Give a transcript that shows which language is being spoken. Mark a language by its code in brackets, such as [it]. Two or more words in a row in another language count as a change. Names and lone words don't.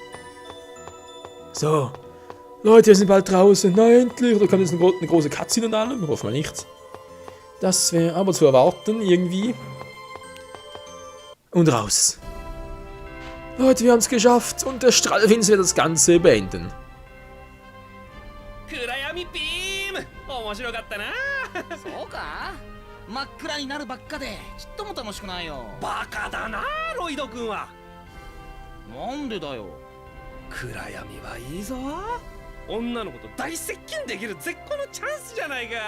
[de] So, Leute, wir sind bald draußen, na endlich, da kommt jetzt eine große Cutscene und allem, hoffen wir nicht. Das wäre aber zu erwarten, irgendwie. Und raus. Leute, wir haben es geschafft und der Strahlwinz wird das Ganze beenden. [ja] 暗闇ビーム面白かったな。そうか、真っ暗になるばっかでちっとも楽しくないよ。バカだなロイド君は。なんでだよ。暗闇はいいぞ。女の子と大接近できる絶好のチャンスじゃないか。